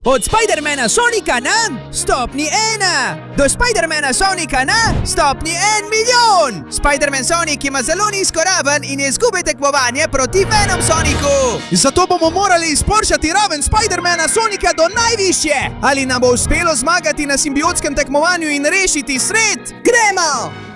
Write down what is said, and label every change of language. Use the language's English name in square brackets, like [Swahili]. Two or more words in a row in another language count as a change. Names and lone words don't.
[Slovenian] Od Spidermana Sonika na stopni 1 do Spidermana Sonika na stopni 1 milijon. Spiderman Sonic ima zelo nizko raven in izgubi tekmovanje proti Venom Soniku. Zato bomo morali izboljšati raven Spidermana Sonika do najvišje. Ali nam bo uspelo zmagati na simbiotskem tekmovanju in rešiti svet? Gremo!